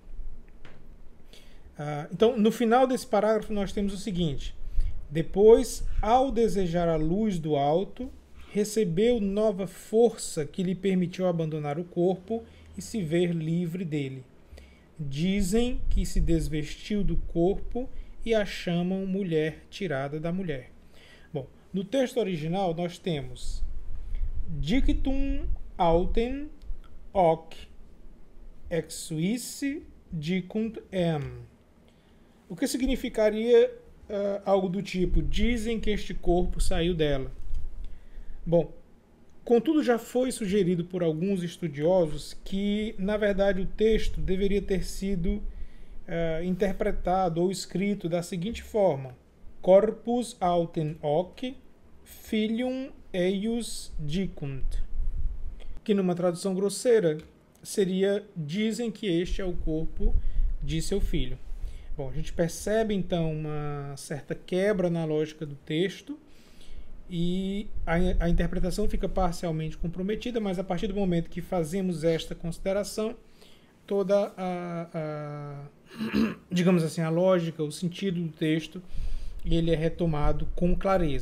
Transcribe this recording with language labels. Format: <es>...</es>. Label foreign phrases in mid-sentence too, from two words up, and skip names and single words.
<pt>Então, no final desse parágrafo nós temos o seguinte: depois, ao desejar a luz do alto, recebeu nova força que lhe permitiu abandonar o corpo e se ver livre dele. Dizem que se desvestiu do corpo e a chamam mulher tirada da mulher. Bom, no texto original nós temos</pt> <la>Dictum autem hoc exuisse dicunt</la> <pt>em. O que significaria algo do tipo: dizem que este corpo saiu dela. Bom, contudo já foi sugerido por alguns estudiosos que, na verdade, o texto deveria ter sido interpretado ou escrito da seguinte forma:</pt> <la>corpus autem hoc filium eius dicunt,</la> <pt>que numa tradução grosseira seria: dizem que este é o corpo de seu filho. Bom, a gente percebe então uma certa quebra na lógica do texto e a interpretação fica parcialmente comprometida, mas a partir do momento que fazemos esta consideração, toda digamos assim, a lógica, o sentido do texto, ele é retomado com clareza.</pt>